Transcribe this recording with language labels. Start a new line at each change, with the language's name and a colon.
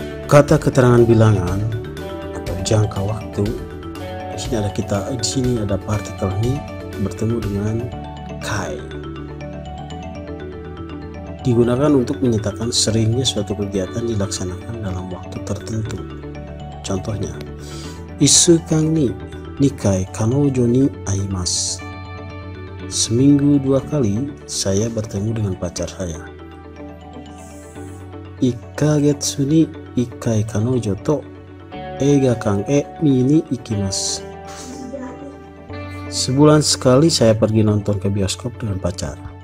Indonesian: Kata keterangan bilangan atau jangka waktu. Di sini ada partikel ni bertemu dengan kai. Digunakan untuk menyatakan seringnya suatu kegiatan dilaksanakan dalam waktu tertentu.
Japanese: Contohnya, 1週間に2回彼女に会います.
Indonesian: Seminggu 2 kali saya bertemu dengan pacar saya.
Japanese: 1ヶ月に1回彼女と映画館へ見に行きます.
Indonesian: Sebulan sekali saya pergi nonton ke bioskop dengan pacar.